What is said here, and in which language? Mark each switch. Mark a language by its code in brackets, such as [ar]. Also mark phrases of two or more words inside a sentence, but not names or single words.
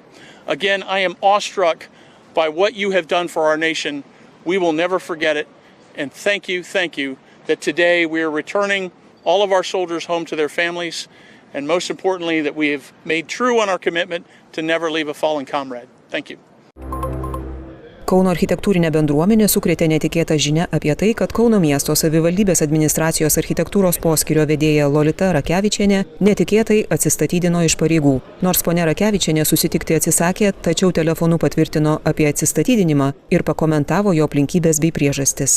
[en] Again, I am awestruck by what you have done for our nation. We will never forget it. And thank you that today we are returning all of our soldiers home to their families, and most importantly, that we have made true on our commitment to never leave a fallen comrade. Thank you. [lt] Kauno architektūrinė bendruomenė sukrėtė netikėtą žinią apie tai, kad Kauno miesto savivaldybės administracijos architektūros poskyrio vedėja Lolita Rakevičienė netikėtai atsistatydino iš pareigų. Nors ponia Rakevičienė susitikti atsisakė, tačiau telefonu patvirtino apie atsistatydinimą ir pakomentavo jo aplinkybės bei priežastis.